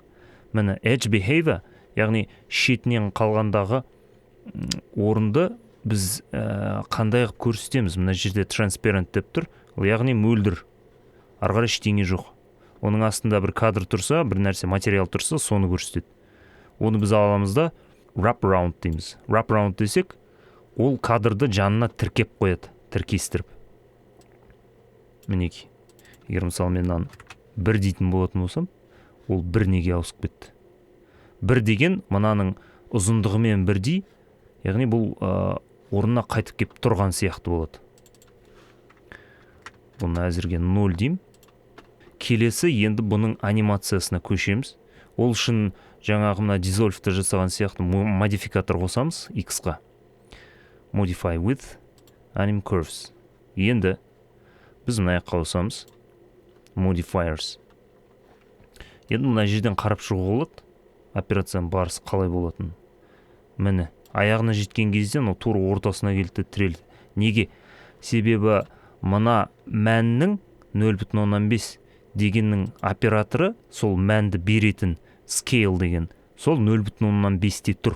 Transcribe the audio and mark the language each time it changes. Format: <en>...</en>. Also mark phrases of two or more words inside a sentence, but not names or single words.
<kk>Міне Edge Behavior, яғни шетінен қалғандағы орынды біз қандай көрсетеміз. Мына жерде Transparent деп тұр. Яғни мөлдір. Арғары ештеңе жоқ. Оның астында бір кадр тұрса, бір нәрсе материал тұрса, соны көрсетеді. Оны біз аламыз да</kk> <en>wrap around</en> <kk>дейміз.</kk> <en>Wrap around</en> <kk>десек, ол кадрды жанына тіркеп қояды, тіркестіріп. Мінекей. Егер мысалы мен бір дейтін болатын болсам, ол бір неге ауысып кетті. Бір деген мынаның ұзындығымен бірдей, яғни бұл орнына қайтып кеп тұрған сияқты болады. Бұны әзірге 0 дейм. Келесі енді бұның анимациясына көшеміз. Ол үшін жаңағы мына dissolve'ты жасаған сияқты модификатор қосамыз X-қа.</kk> <en>Modify with anim curves.</en> <kk>Енді біз мына жаққа қосамыз modifiers. Енді мына жерден қарап шығуға болады. Операцияның барысы қалай болатын. Міне, аяғына жеткен кезде тура ортасына келді тірелді. Неге? Себебі мына мәннің 0,15 дегеннің операторы сол мәнді беретін scale деген, сол 0,15-те тұр.</kk>